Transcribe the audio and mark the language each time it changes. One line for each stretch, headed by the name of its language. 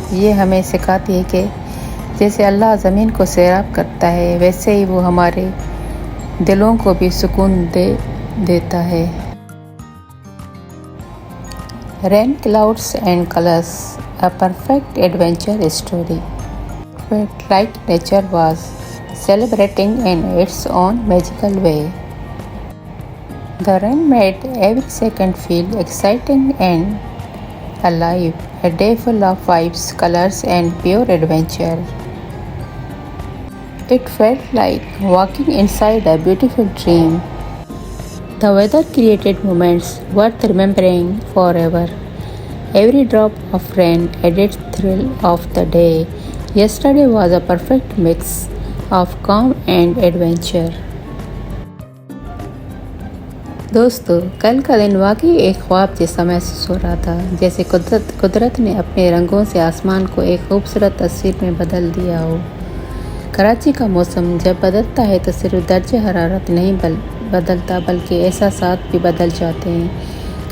Hindi: ये हमें सिखाती है कि जैसे अल्लाह ज़मीन को सैराब करता है, वैसे ही वो हमारे दिलों को भी सुकून देता है।
English: Rain clouds and colours, a perfect adventure story. Felt like nature was celebrating in its own magical way. The rain made every second feel exciting and alive, a day full of vibes, colors and pure adventure. It felt like walking inside a beautiful dream. The weather created moments worth remembering forever. Every drop of rain added thrill of the day. Yesterday was a perfect mix of calm and adventure.
Hindi: दोस्तों, कल का दिन वाकई एक ख्वाब जैसा महसूस हो रहा था, जैसे कुदरत ने अपने रंगों से आसमान को एक खूबसूरत तस्वीर में बदल दिया हो। कराची का मौसम जब बदलता है तो सिर्फ दर्जे हरारत नहीं बदलता, बल्कि एहसासात भी बदल जाते हैं।